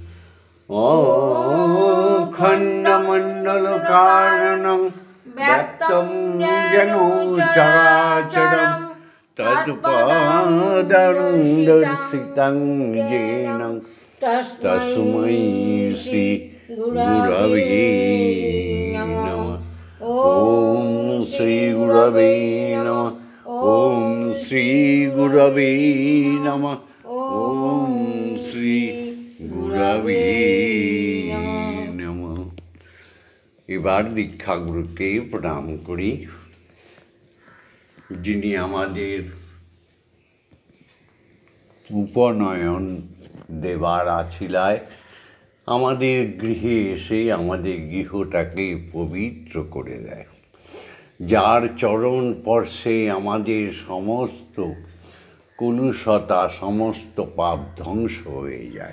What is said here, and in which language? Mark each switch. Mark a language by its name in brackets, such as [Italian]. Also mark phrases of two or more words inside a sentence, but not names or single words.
[Sanskrit] खण्डमण्डलकारणं व्याप्तं येन चराचरं तत्पदं दर्शितं येन तस्मै श्री गुरवे नमः। ॐ श्री गुरवे नमः। ॐ श्री गुरवे नमः। ॐ श्री गुरवे नमः। [Bangla] এবার দীক্ষাগুরুকে প্রণাম করি, যিনি আমাদের উপনয়ন দেবার আছিলায় আমাদের গৃহে এসে আমাদের গৃহটাকে পবিত্র করে দেয়, যার চরণ স্পর্শে আমাদের সমস্ত কলুষতা, সমস্ত পাপ ধ্বংস হয়ে যায়।